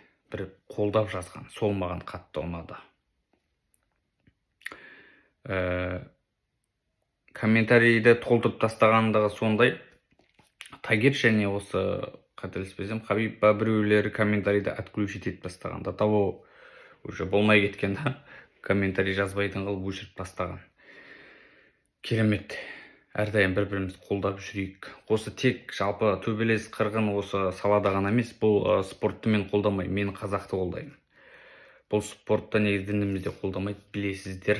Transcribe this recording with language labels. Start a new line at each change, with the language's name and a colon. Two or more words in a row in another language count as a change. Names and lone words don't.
Kazakh: Бір қолдап жазған, сол маған қатты ұнады. Комментарийді толтырып тастағандығы сондай. Тагир және осы қателеспесем Хабиб біреулері комментарийді отключить етіп тастаған.
Russian: До того уже
Kazakh: болмай кеткен, комментарий жазбайтын қылып өшіріп тастаған. Керемет. Әрдайым бір-біріміз қолдап жүрейік. Осы тек жалпы төбелес қырғын осы салада ғана емес, бұл спортты мен қолдамаймын, мен қазақты қолдаймын. Бұл спортты негізі дінімізде қолдамайды, білесіздер.